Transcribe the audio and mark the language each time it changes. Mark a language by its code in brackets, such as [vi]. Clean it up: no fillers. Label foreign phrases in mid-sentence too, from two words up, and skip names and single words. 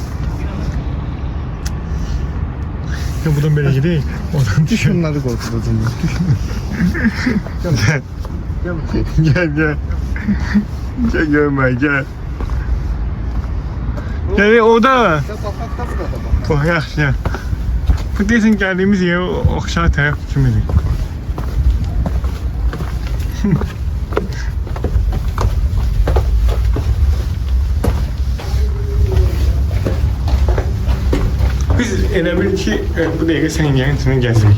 [tr] Ya buradan böyle gidelim. Oradan düşün. [az] Şunları qorxudacam. [tr] Gel. Gel. Gel. Gel görme gel. Gel o da. [az] Ya baxaq da burada bax. [tr] Bak yaxşı. Bu desin geldiğimiz yer o aşağı taraf kimidir? [az] Biz elə bil ki, bu dəqiqə sənin yerin içindən gəzirik.